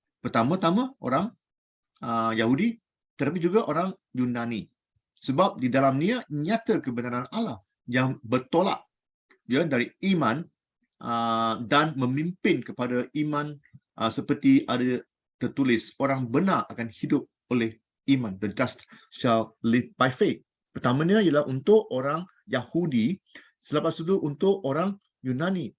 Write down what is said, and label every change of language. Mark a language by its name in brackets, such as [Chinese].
[Indonesian] Pertama-tama orang Yahudi, tetapi juga orang Yunani. Sebab di dalamnya nyata kebenaran Allah yang bertolak dari iman dan memimpin kepada iman, seperti ada tertulis, orang benar akan hidup oleh iman. [English] The just shall live by faith. [Malay] Pertamanya ialah untuk orang Yahudi, selepas itu untuk orang Yunani.